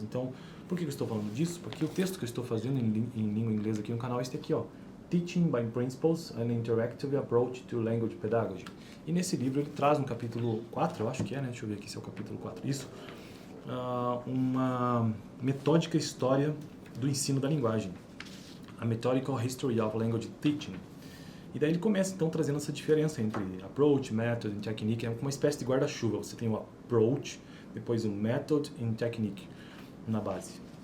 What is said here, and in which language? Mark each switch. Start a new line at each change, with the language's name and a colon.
Portuguese: Então, por que eu estou falando disso? Porque o texto que eu estou fazendo em língua inglesa aqui no canal é este aqui, ó.
English: Teaching by Principles, an Interactive Approach to Language Pedagogy.
Portuguese: E nesse livro ele traz no capítulo 4, eu acho que é, né? Deixa eu ver aqui se é o capítulo 4. Isso. Uma metódica história do ensino da linguagem.
English: A Methodical History of Language Teaching.
Portuguese: E daí ele começa, então, trazendo essa diferença entre approach, method e technique. É uma espécie de guarda-chuva. Você tem o approach, depois o method e technique na base.